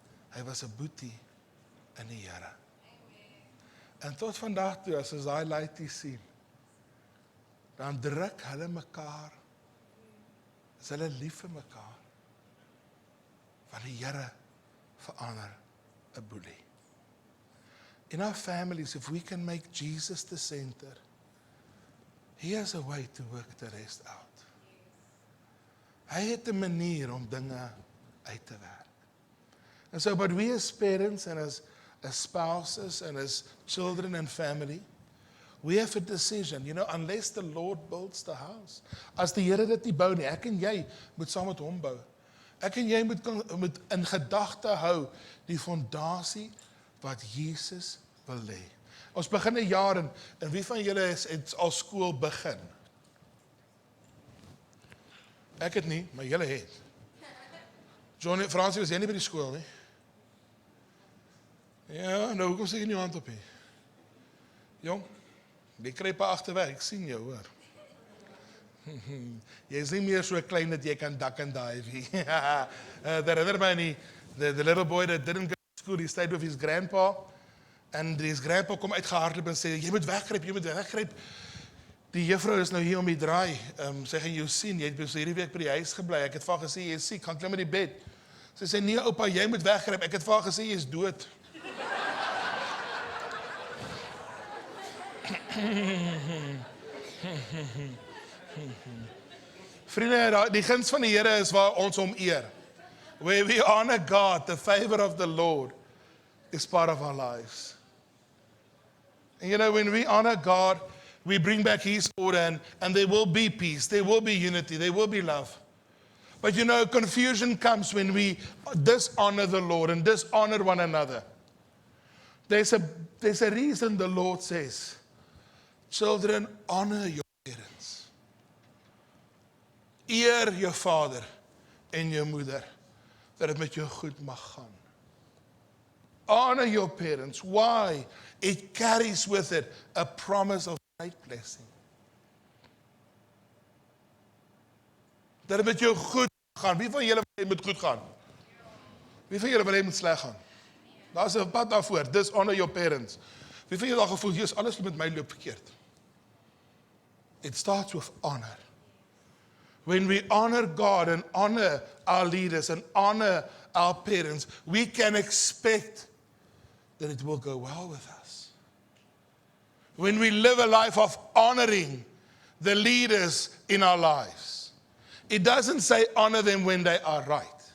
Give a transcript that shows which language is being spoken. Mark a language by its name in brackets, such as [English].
[Afrikaans] Hy was 'n boetie in die Here. En tot vandag toe, as ons daai laaitjie sien, dan druk hulle mekaar, is hulle lief vir mekaar, want die Here verander 'n boelie. [English] In our families, if we can make Jesus the center, he has a way to work the rest out. [Afrikaans] Hy het 'n manier om dinge uit te werk. [English] And so, but we as parents and as spouses and as children and family, we have a decision, unless the Lord builds the house. [Afrikaans] As die Here dit nie bou nie, ek en jy moet saam met hom bou. Ek en jy moet in gedagte hou die fondasie wat Jesus wil lê. Ons begin 'n jaar en wie van julle het al skool begin? Ek het nie, maar julle het. Johnny, Fransie, was jy nie by die skool nie? Ja, nou hoekom sê jy nie hand op hier? Jong, jy kry pa agterweg, ek sien jou, hoor. Jy is nie meer so klein dat jy kan [English] duck and dive [Afrikaans] nie. [English] The other man, the little boy that didn't go to school, he stayed with his grandpa, and his grandpa [Afrikaans] kom uitgehardloop en sê, jy moet weggryp. Die juffrou is nou hier om die draai, sy gaan jou sien, jy het hierdie week by die huis gebly, ek het vir haar gesê, jy is siek, gaan klim in die bed. Sy sê, nee oupa, jy moet weggryp, ek het vir haar gesê, jy is dood. Vriende, die guns van die Here is waar ons hom eer. [English] Where we honor God, the favor of the Lord is part of our lives. And when we honor God, we bring back His order, and there will be peace, there will be unity, there will be love. But confusion comes when we dishonor the Lord and dishonor one another. There's a reason the Lord says, children, honor your parents. [Afrikaans] Eer jou vader en jou moeder, dat het met jou goed mag gaan. [English] Honor your parents. Why? It carries with it a promise of great blessing. [Afrikaans] Dat het met jou goed gaan. Wie van julle wil hê moet goed gaan? Wie van julle wil hê moet sleg gaan? Daar is 'n pad daarvoor. [English] Dishonor your parents. [Afrikaans] Wie van julle al gevoel, Jesus, alles met my loop verkeerd? [English] It starts with honor. When we honor God and honor our leaders and honor our parents, we can expect that it will go well with us. When we live a life of honoring the leaders in our lives, it doesn't say honor them when they are right.